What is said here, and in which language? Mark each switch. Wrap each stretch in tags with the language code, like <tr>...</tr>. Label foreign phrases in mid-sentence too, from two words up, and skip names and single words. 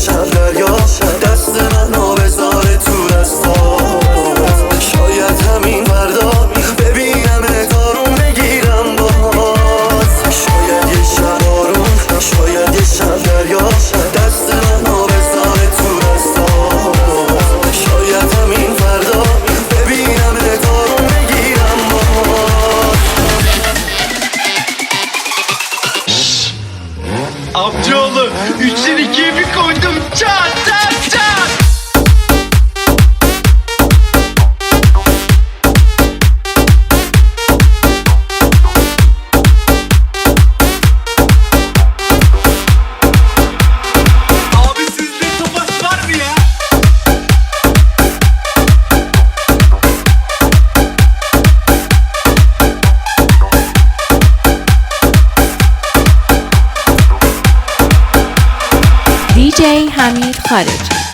<fa>شب دریا دست منو بذاره تو دستات شاید همین فردا ببینم دارون بگیرم باز شاید یه شب بارون شاید یه شب دریا دست منو بذاره تو دستات شاید همین فردا ببینم دارون بگیرم باز.</fa> <tr>Amcaoğlu 3'ten 2'ye bir koydum çat çat çat. Abi sizde topaç var mı ya?</tr> <fa>دیجی حمید خالد</fa>